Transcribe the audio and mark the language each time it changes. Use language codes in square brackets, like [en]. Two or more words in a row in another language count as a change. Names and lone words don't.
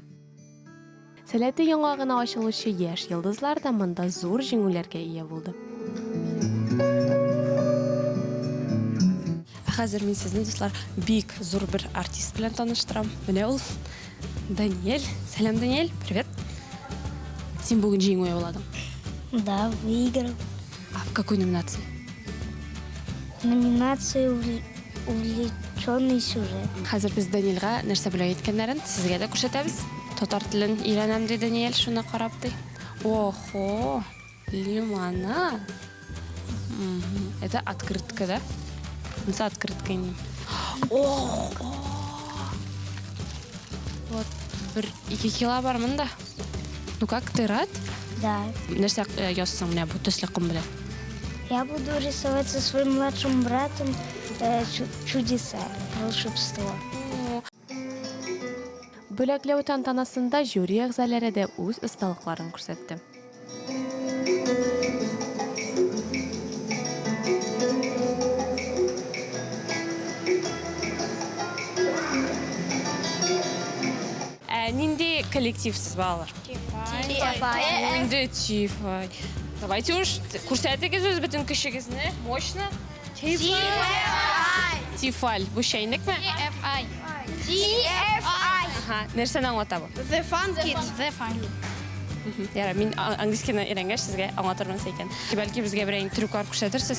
[tt] Сәләте яңа гына ачылучы яшь йолдызлар да монда зур җиңүләргә ия булды. Хәзер мин сезне дуслар бик зур бер артист белән таныштырам. Менә ул Даниэль. Сәлам, Даниэль. Привет. Син бүген җиңү яуладың. [ru] Да, выиграл. А в какой номинации? Номинация «Увлеченный сюжет». [tt] Хәзер без Даниэльгә нәрсә белән әйткәннәрен сезгә дә күрсәтәбез. Татар телен өйрәнәм ди Даниэль, шуны карап ди. [ru] Охо, лимонад. Это открытка, да? За открыткой. [tt] О! Вот, 1-2 кило бар монда. [ru] Ну как, ты рад? Да. [tt] Нәрсә язсаң менә бу төсле ком белән? [ru] Я буду рисовать со своим младшим братом чудеса, волшебство. [tt] Бүләкләү тантанасында жюри әгъзалары да үз осталыкларын күрсәтте. Нинди коллективсыз балалар? Инде Тифай. [ru] Давайте уж [tt] күрсәтегез үз бөтен кешегезне. Мощно. Тифаль. Бу шәйнекме? Ага, нәрсәне аңлата бу? [en] The Fun Kids. The Fun Kids. [tt] Яра, мин английсканы өйрәнгәч сезгә аңлатырмын икән. Бәлки безгә берәр трюклар күрсәтерсез.